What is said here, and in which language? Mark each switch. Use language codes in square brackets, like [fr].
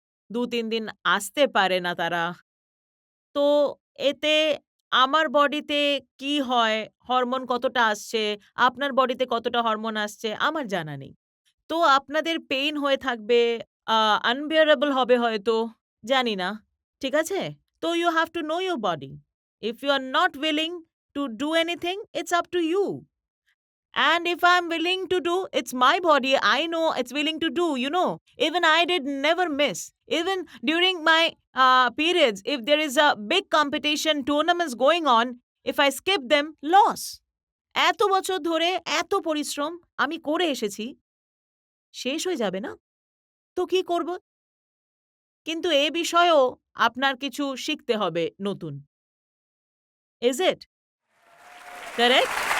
[bn] ২-৩ দিন আসতে পারে না তারা। তো এতে আমার বডিতে কি হয়, হরমোন কতটা আসছে, আপনার বডিতে কতটা হরমোন আসছে আমার জানা নেই। তো আপনাদের পেইন হয়ে থাকবে, আ আনবিয়ারেবল হবে হয়তো, জানি না। ঠিক আছে? [en] তো you have to know your body. If you are not willing to do anything, it's up to you. And if I'm willing to do, it's my body. I know it's willing to do, you know. Even I did never miss. Even during my periods, if there is a big competition, tournaments going on, if I skip them, loss. [bn] এত বছর ধরে এত পরিশ্রম আমি করে এসেছি, শেষ হয়ে যাবে না? তো কি করব? কিন্তু এ বিষয়েও আপনার কিছু শিখতে হবে নতুন। [en] Is it? Correct?